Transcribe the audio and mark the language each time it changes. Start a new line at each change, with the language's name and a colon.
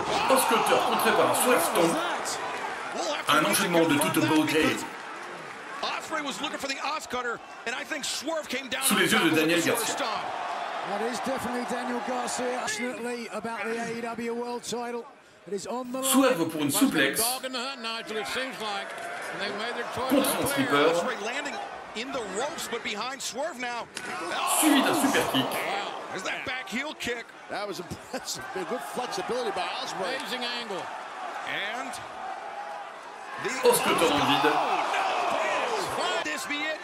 French: Oscutter contré par un Swerve Stomp. Un enchaînement de toute beauté.
English: Ospreay was looking for the Oscutter, and I think Swerve came down.
French: Sous les yeux de Daniel Garcia.
English: That is definitely Daniel Garcia, passionately about the AEW World Title. It is on the line.
French: Swerve pour une souplex contre son slipper,
English: in the ropes, but behind Swerve now.
French: suivi d'un super kick.
English: There's that back heel kick. That was impressive. Good flexibility by Ospreay. Amazing angle. And
French: Oscutter dans le vide.
English: This be it?